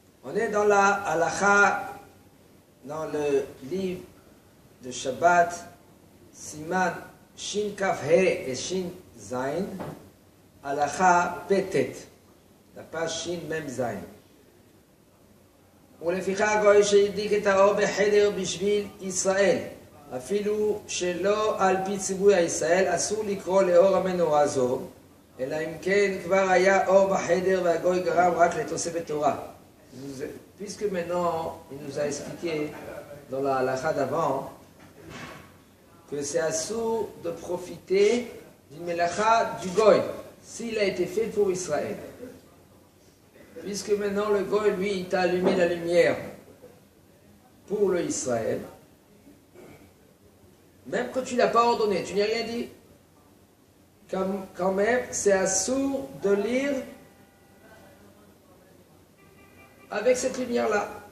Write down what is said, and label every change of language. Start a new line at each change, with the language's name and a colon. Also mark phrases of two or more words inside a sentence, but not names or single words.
French: On est dans la halakha, dans le livre de Shabbat, Siman Shin Kaf He et Shin Zain, halakha Petet, la page Shin Mem Zain.
Hebrew: ולפיכך גוי שהדליק את האור בחדר בשביל ישראל, אפילו שלא על פי ציווי הישראל, אסור לקרוא לאור המנורה זו, אלא אם כן כבר היה אור בחדר והגוי גרם רק לתוספת תורה.
French: Puisque maintenant, il nous a expliqué dans la halakha d'avant que c'est assourd de profiter d'une melacha du goy, s'il a été fait pour Israël. Puisque maintenant le goy, lui, il t'a allumé la lumière pour le Israël, même quand tu ne l'as pas ordonné, tu n'as rien dit, quand même, c'est assourd de lire avec cette lumière-là.